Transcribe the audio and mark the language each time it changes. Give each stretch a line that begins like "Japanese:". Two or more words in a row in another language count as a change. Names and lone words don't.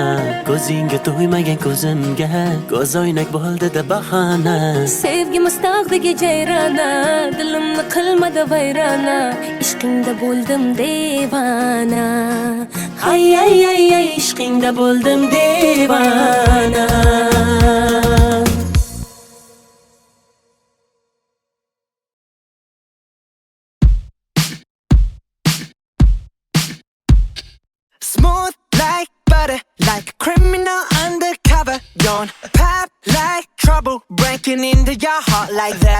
Uzbek: Ko'zingga to'ymagan ko'zimga ko'z oynak bo'ldi-da bahona. Sevgimiz tog'dagi jayrona, dilimni qilmadi vayrona. Ishqingda bo'ldim devona. Ay ay ay ay ishqingda bo'ldim devona.
English: Smooth like butter, like a criminal undercover. Don't pop like trouble, breaking into your heart like that.